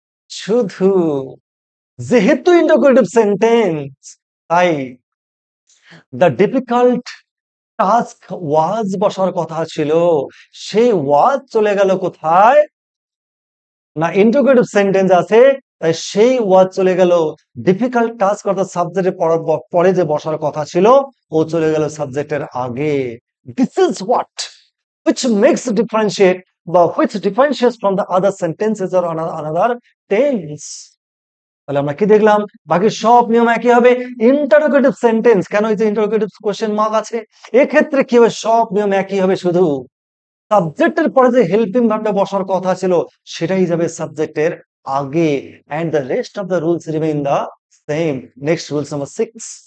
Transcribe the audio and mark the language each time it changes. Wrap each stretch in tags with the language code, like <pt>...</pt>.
<bn>শুধু যেহেতু interrogative sentence, তাই দ্য ডিফিকাল্ট টাস্ক ওয়াজ বসার কথা ছিল, সেই ওয়াজ চলে গেল কোথায়? না, ইন্টারোগেটিভ সেন্টেন্স আছে, তাই সেই ওয়াজ চলে গেল ডিফিকাল্ট টাস্ক, অর্থাৎ সাবজেক্টের পরে যে বসার কথা ছিল, ও চলে গেল সাবজেক্টের আগে।</bn> <en>this is what which makes differentiate</en> <bn>বা</bn> <en>which differentiates from the other sentences or another tense।</en> <bn>তাহলে আমরা কি দেখলাম? বাকি সব নিয়ম একই হবে। ইন্টারোগেটিভ সেন্টেন্স, কেন? এই যে ইন্টারোগেটিভ কোশ্চেন মার্ক আছে, এক্ষেত্রে কি হবে? সব নিয়ম একই হবে, শুধু সাবজেক্টের পরে যে হেল্পিং ভার্বটা বসার কথা ছিল, সেটাই যাবে সাবজেক্টের আগে,</bn> <en>and the rest of the rules remain the same।</en> <bn>Next rules number 6।</bn>